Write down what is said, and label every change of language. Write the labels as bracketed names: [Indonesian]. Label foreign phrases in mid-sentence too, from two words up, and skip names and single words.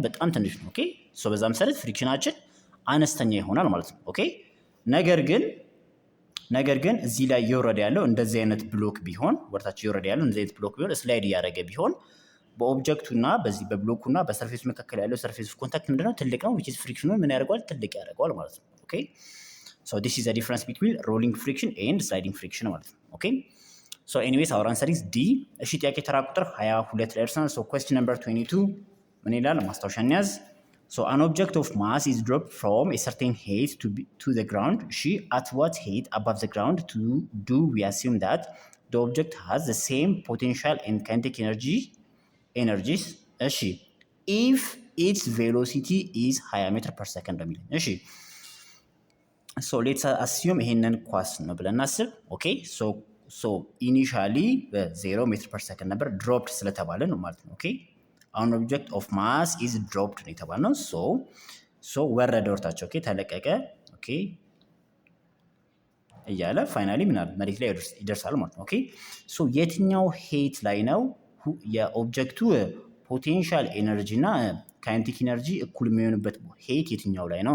[Amharic] በጣም ትንሽ ነው። [English] okay so [Amharic] በዛ መሰረት ፍሪክሽናችን አነስተኛ ይሆናል ማለት ነው። ኦኬ ነገር ግን እዚህ ላይ እየወረደ ያለው እንደዚህ አይነት ብሎክ ቢሆን ወርታች እየወረደ ያለው እንደዚህ አይነት ብሎክ ቢሆን ስላይድ እያደረገ ቢሆን በኦብጀክቱና በዚህ በብሎኩና በሰርፌሱ መካከል ያለው ሰርፌስ ኮንታክት ምንድነው? ትልቅ ነው [English] which is [Amharic] ፍሪክሽኑን ምን ያደርገዋል? ትልቅ ያደርገዋል ማለት ነው። [English] okay so this is the difference between rolling friction and sliding friction [Amharic] ማለት ነው። [English] okay so anyways our answer is D። [Amharic] እሺ ጥያቄ ተራ ቁጥር 22 ላይ ደርሰናል። ሶ [English] question number 22 [Amharic] ምን ይላል? ማስታወሻ እንያዝ። [English] So an object of mass is dropped from a certain height to the ground. At what height above the ground do we assume that the object has the same potential and kinetic energies? If its velocity is 20 meter per second [Amharic] በሚል [English] so let's assume [Amharic] ይሄንን ኳስ ነው ብለን እናስብ። ኦኬ [English] so initially [Amharic] በ0 ሜትር [English] per second [Amharic] ነበር dropped ስለተባለ ነው ማለት ነው። ኦኬ [English] an object of mass is dropped [Amharic] ነው የተባልነው። so ወረደ ወርታቸው። ኦኬ ተለቀቀ። ኦኬ እያለ ፋይናሊ ምናል መሬት ላይ ይደርሳል ማለት ነው። [English] okay so [Amharic] የትኛው ሄት ላይ ነው የኦብጀክቱ [English] potential energy [Amharic] እና [English] kinetic energy [Amharic] እኩል የሚሆንበት ሄት የትኛው ላይ ነው?